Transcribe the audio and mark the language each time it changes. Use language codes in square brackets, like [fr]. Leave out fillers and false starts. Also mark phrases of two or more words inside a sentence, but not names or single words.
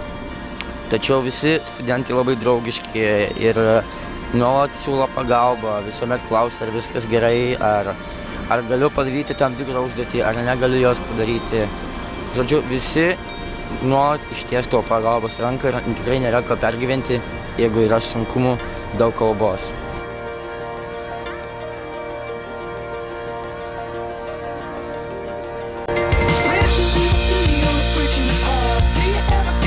[lt] Tačiau visi studentai labai draugiški ir nuolat siūlo pagalbą, visuomet klausia, ar viskas gerai, ar galiu padaryti tam tikrą užduotį, ar negaliu jos padaryti. Žodžiu, visi nuolat išties to pagalbos ranką ir tikrai nėra ko pergyventi, jeigu yra sunkumų dėl kalbos. [en] Where do you feel the bridging apart? Do you